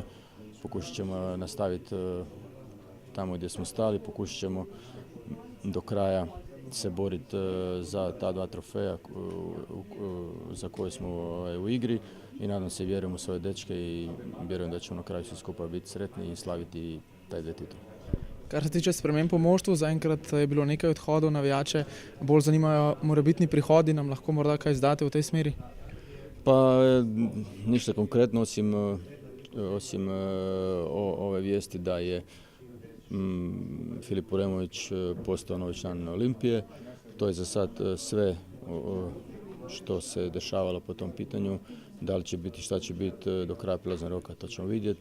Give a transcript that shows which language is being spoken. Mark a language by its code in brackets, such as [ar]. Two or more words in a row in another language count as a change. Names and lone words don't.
[hr] Pokušat ćemo nastaviti tamo gdje smo stali, pokušat ćemo do kraja se boriti za ta 2 trofeja za koje smo u igri i nadam se i vjerujem u svoje dečke i vjerujem da ćemo na kraju svi skupa biti sretni i slaviti taj 2 titule. [sl] Kar se tiče sprememb po moštvu, zaenkrat je bilo nekaj odhodov, navijače bolj zanimajo morebitni prihodi, nam lahko morda kaj izdate v tej smeri? [hr] Pa ništa konkretno osim ove vijesti da je Filip Uremović postao novi član Olimpije. To je za sad sve što se dešavalo po tom pitanju. Da li će biti, šta će biti do kraja prijelaznog roka, to ćemo vidjeti.